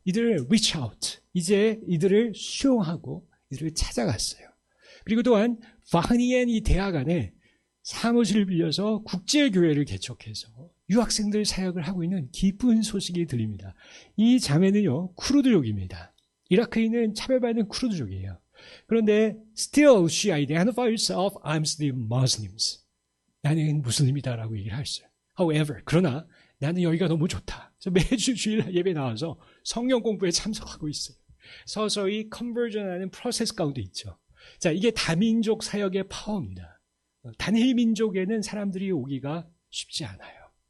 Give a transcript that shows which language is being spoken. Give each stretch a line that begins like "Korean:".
Korean: 이들을 reach out, 이제 이들을 수용하고 이들을 찾아갔어요. 그리고 또한 바흐니엔 이 대학 안에 사무실을 빌려서 국제교회를 개척해서 유학생들 사역을 하고 있는 기쁜 소식이 들립니다. 이 자매는요, 쿠르드족입니다. 이라크에 있는 차별받는 쿠르드족이에요. 그런데
English: still she identifies herself, I'm still Muslims.
Korean: 나는 무슬림이다라고 얘기를 했어요. However, 그러나 나는 여기가 너무 좋다. 그래서 매주 주일 예배 나와서 성령 공부에 참석하고 있어요. 서서히 컨버전하는 프로세스 가운데 있죠. 자, 이게 다민족 사역의 파워입니다. 단일 민족에는 사람들이 오기가 쉽지 않아요.